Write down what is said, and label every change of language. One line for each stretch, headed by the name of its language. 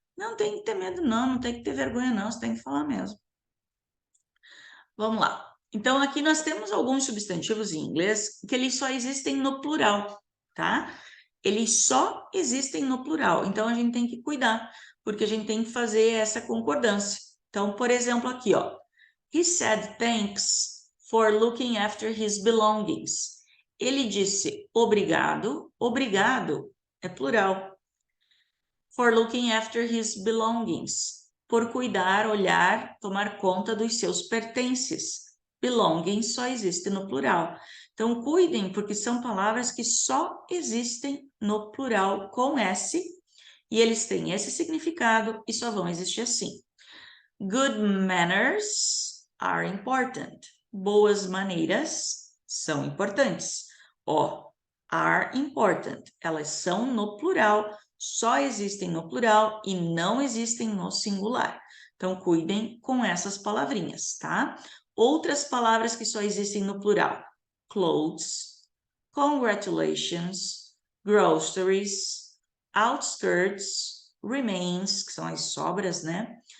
Portuguese: Não tem que ter medo, não, não tem que ter vergonha, não, você tem que falar mesmo. Vamos lá. Então, aqui nós temos alguns substantivos em inglês que eles só existem no plural, tá? Eles só existem no plural. Então, a gente tem que cuidar, porque a gente tem que fazer essa concordância. Então, por exemplo, aqui, ó.
English: He said thanks for looking after his belongings.
Portuguese: Ele disse obrigado. Obrigado é plural.
English: For looking after his belongings.
Portuguese: Por cuidar, olhar, tomar conta dos seus pertences. Belongings só existe no plural. Então, cuidem, porque são palavras que só existem no plural com S, e eles têm esse significado e só vão existir assim.
English: Good manners are important.
Portuguese: Boas maneiras são importantes. Ó,
English: are important.
Portuguese: Elas são no plural, só existem no plural e não existem no singular. Então, cuidem com essas palavrinhas, tá? Outras palavras que só existem no plural: clothes, congratulations, groceries, outskirts, remains, que são as sobras, né?